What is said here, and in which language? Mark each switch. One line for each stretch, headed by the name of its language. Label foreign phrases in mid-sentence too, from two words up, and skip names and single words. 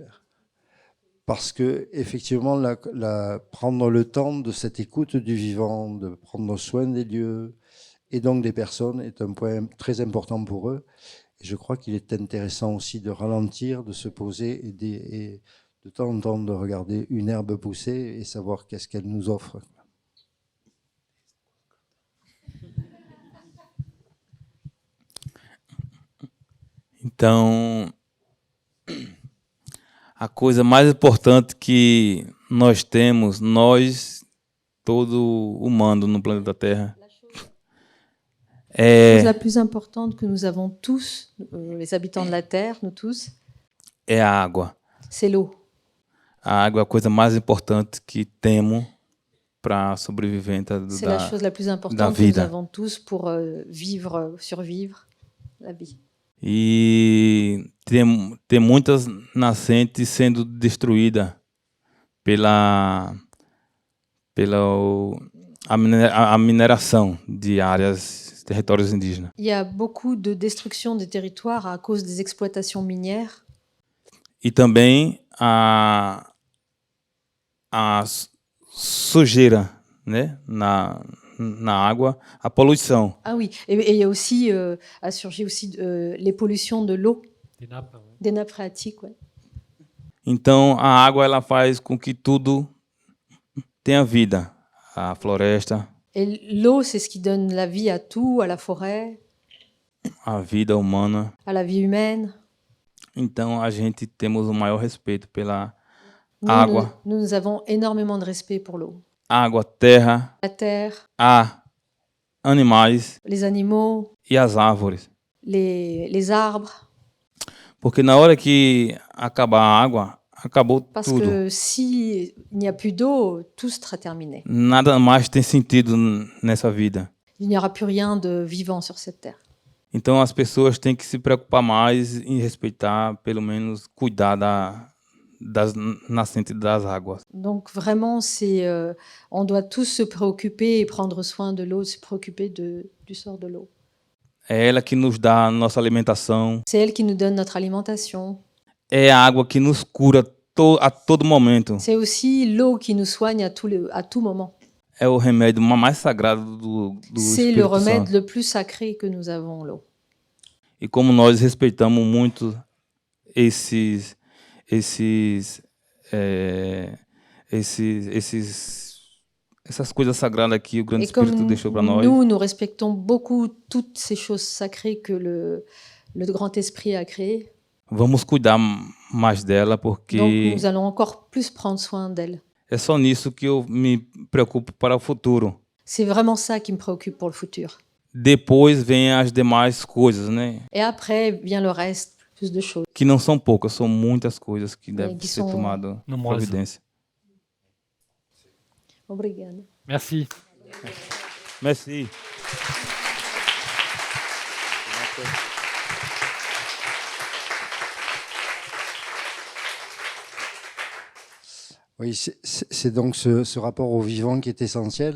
French: Parce que effectivement, prendre le temps de cette écoute du vivant, de prendre soin des lieux et donc des personnes est un point très important pour eux. Et je crois qu'il est intéressant aussi de ralentir, de se poser et de temps en temps de regarder une herbe pousser et savoir qu'est-ce qu'elle nous offre.
Portuguese: Então, a coisa mais importante que nós temos, nós, todo humano no planeta Terra,
French: La chose la plus importante que nous avons tous, les habitants de la Terre, nous tous,
Portuguese: é a água.
French: c'est l'eau.
Portuguese: A água é a coisa mais importante que temos para a sobrevivência
French: C'est la chose la plus importante que nous
Portuguese: vida.
French: avons tous pour survivre la vie.
Portuguese: E tem muitas nascentes sendo destruídas a mineração de áreas, territórios indígenas.
French: Il y a beaucoup de destruction des territoires à cause des exploitations minières
Portuguese: E também a sujeira, né, na água, a poluição.
French: Ah oui, et il y a aussi, a surgi aussi les pollutions de l'eau, Des nappes. Ouais. des nappes phréatiques. Ouais.
Portuguese: Então a água ela faz com que tudo tenha vida, a floresta,
French: Et l'eau, c'est ce qui donne la vie à tout, à la forêt,
Portuguese: a vida humana.
French: à la vie humaine.
Portuguese: Então a gente temos o maior respeito pela
French: Nous,
Portuguese: água
French: nous avons énormément de respect pour l'eau.
Portuguese: água, terra,
French: La terre,
Portuguese: ar, animais
French: les animaux,
Portuguese: e as árvores.
French: les arbres.
Portuguese: Porque na hora que acabar a água, acabou
French: Parce
Portuguese: tudo.
French: que s'il n'y a plus d'eau, tout sera terminé.
Portuguese: Nada mais tem sentido nessa vida.
French: Il n'y aura plus rien de vivant sur cette terre.
Portuguese: Então as pessoas têm que se preocupar mais em respeitar, pelo menos cuidar das nascentes das águas.
French: Donc vraiment, on doit tous se préoccuper et prendre soin de l'eau, se préoccuper du sort de l'eau.
Portuguese: É ela que nos dá a nossa alimentação,
French: C'est elle qui nous donne notre alimentation.
Portuguese: é a água que nos cura a todo momento.
French: C'est aussi l'eau qui nous soigne à tout moment.
Portuguese: É o remédio mais sagrado do
French: C'est le
Portuguese: Espírito
French: remède
Portuguese: Santo.
French: le plus sacré que nous avons, l'eau.
Portuguese: E como nós respeitamos muito essas coisas sagradas que o Grande
French: Et comme
Portuguese: Espírito deixou para nós,
French: nous respectons beaucoup toutes ces choses sacrées que le Grand Esprit a créées,
Portuguese: vamos cuidar mais dela,
French: donc
Portuguese: porque
French: nous allons encore plus prendre soin d'elle.
Portuguese: é só nisso que eu me preocupo para o futuro.
French: C'est vraiment ça qui me préoccupe pour le futur.
Portuguese: Depois vem as demais coisas, né?
French: Et après vient le reste, plus de choses.
Portuguese: Que não são poucas, são muitas coisas que devem
French: que
Portuguese: ser são tomadas numerosas. providência. Obrigada.
French: Merci. Merci. Oui, c'est donc ce rapport au vivant qui est essentiel.